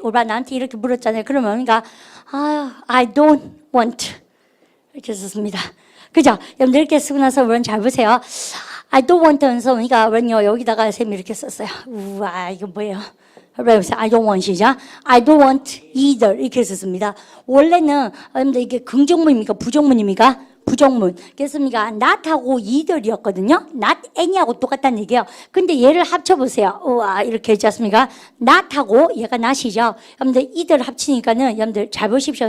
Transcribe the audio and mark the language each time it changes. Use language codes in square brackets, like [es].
[ko] 우리가 나한테 이렇게 물었잖아요. 그러면 그러니까 I don't want 이렇게 썼습니다. 그죠? 여러분들 이렇게 쓰고 나서 우리는 잘 보세요. I don't want 하면서 그러니까 우리는요 여기다가 쌤이 이렇게 썼어요. 우와 이거 뭐예요? 해보세요. [en] I don't want 시작. I don't want either 이렇게 썼습니다. [ko] 원래는 여러분들 이게 긍정문입니까? 부정문입니까? 부정문. 그렇습니까? not하고 either이었거든요. not any하고 똑같다는 얘기예요. 근데 얘를 합쳐보세요. 우와, 이렇게 했지 않습니까? not하고 얘가 not이죠. 여러분들 either 합치니까는 여러분들 잘 보십시오.